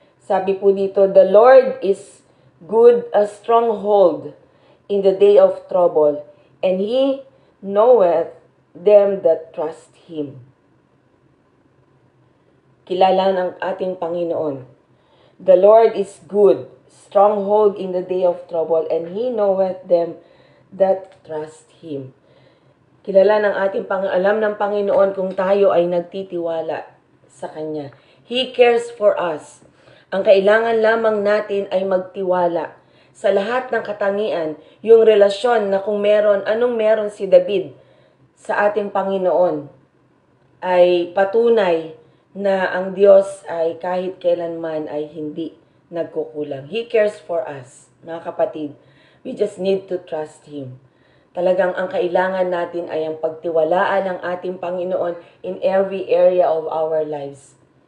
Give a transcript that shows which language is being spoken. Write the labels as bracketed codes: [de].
[tl] Sabi po dito, [en] "The Lord is good, a stronghold in the day of trouble, and He knoweth them that trust Him." [tl] Kilala ng ating Panginoon. [en] The Lord is good, stronghold in the day of trouble, and He knoweth them that trust Him. [tl] Kilala ng ating alam ng Panginoon kung tayo ay nagtitiwala sa Kanya. [en] He cares for us. [tl] Ang kailangan lamang natin ay magtiwala sa lahat ng katangian, yung relasyon na kung anong meron si David sa ating Panginoon, ay patunay na ang Diyos ay kahit kailanman ay hindi nagkukulang. [en] He cares for us, [tl] mga kapatid. [en] We just need to trust Him. [tl] Talagang ang kailangan natin ay ang pagtiwalaan ng ating Panginoon [en] in every area of our lives.